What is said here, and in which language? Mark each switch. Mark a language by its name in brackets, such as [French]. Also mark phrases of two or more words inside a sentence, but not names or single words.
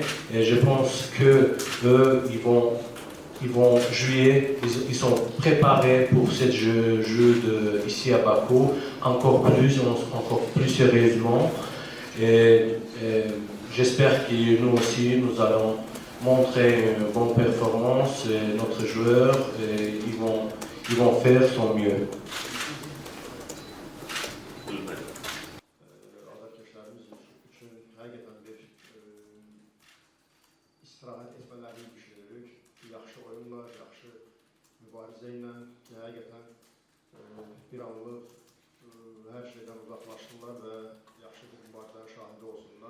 [French] Et je pense qu'eux, ils vont jouer, ils sont préparés pour ce jeu ici à Bakou, encore plus sérieusement. Et j'espère que nous aussi, nous allons montrer une bonne performance. Et notre joueur, ils vont faire son mieux. [Azerbaijani] İstirahat etmelerini düşünürük. Yaxşı oyunlar, yaxşı mübarizə ilə həqiqətən bir anlıq hər şeydən uzaqlaşdılar və yaxşı bir mübarizənin şahidi olsunlar.